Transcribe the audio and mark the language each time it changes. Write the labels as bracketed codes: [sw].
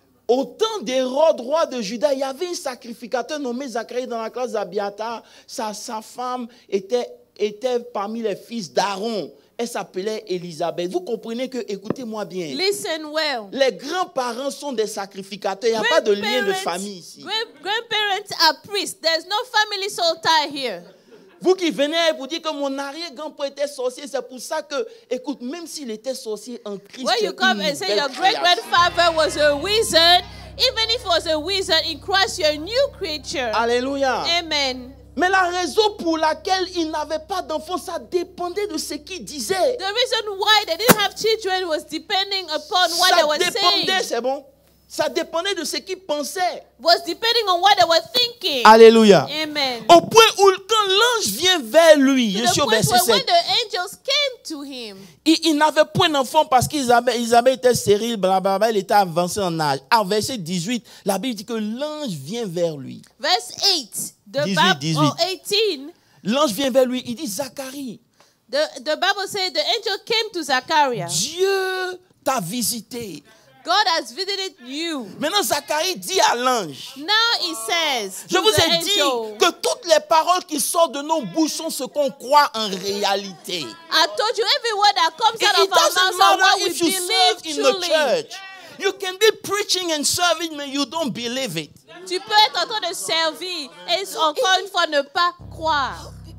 [fr] Au temps d'Hérode, roi de Juda, il y avait un sacrificateur nommé Zacharie dans la classe d'Abiatar. Sa femme était parmi les fils d'Aaron. Elle s'appelait Élisabeth. Vous comprenez que, écoutez-moi bien, [en] Listen well. [fr] les grands-parents sont des sacrificateurs. Il n'y a pas de lien de famille ici. [en] Grandparents are priests. There's no family soul tie here. [fr] Vous qui venez pour dire que mon arrière-grand-père était sorcier, c'est pour ça que, écoute, même s'il était sorcier en Christ, [en] When you come and say your great-grandfather was a wizard, even if he was a wizard in Christ, you're a new creature. [fr] Alléluia. [en] Amen. [fr] Mais la raison pour laquelle il n'avait pas d'enfants, ça dépendait de ce qu'il disait. [en] The reason why they didn't have children was depending upon what they were saying. [fr] C'est bon. Ça dépendait de ce qu'il pensait. [en] Was depending on what they were thinking. [fr] Alléluia. [en] Amen. [fr] Au point où quand l'ange vient vers lui, je suis au verset 7. [en] When the angels came to him, [fr] il n'avait point d'enfant parce qu'Isabelle était stérile, blablabla, il était avancé en âge. En verset 18, la Bible dit que l'ange vient vers lui. [en] Verse 8, the 18. [fr] L'ange vient vers lui, il dit Zacharie. [en] The Bible says the angel came to Zachariah. [fr] Dieu t'a visité. [en] God has visited you. [fr] Maintenant, Zacharie dit à l'ange. [en] Now he says, [fr] je vous ai dit que toutes les paroles qui sortent de nos bouches sont ce qu'on croit en réalité. [en] I told you every word that comes out of our mouths are what we believe truly. You can be preaching and serving, but you don't believe it. [fr] Tu peux être en train de servir et encore une fois ne pas croire.